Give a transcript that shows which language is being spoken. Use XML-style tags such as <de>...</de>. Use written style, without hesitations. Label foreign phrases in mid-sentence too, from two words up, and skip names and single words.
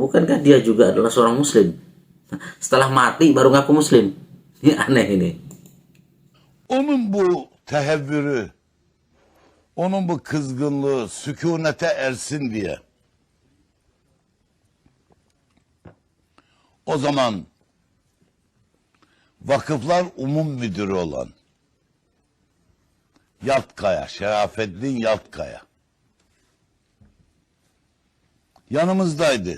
<id>Bukankah dia juga adalah seorang muslim? Setelah mati baru ngaku muslim. Ini aneh ini.</id> <tr>Onun bu tehevvürü, onun bu kızgınlığı sükunete ersin diye O zaman Vakıflar Umum Müdürü olan Yaltkaya, Şerafettin Yaltkaya yanımızdaydı.</tr>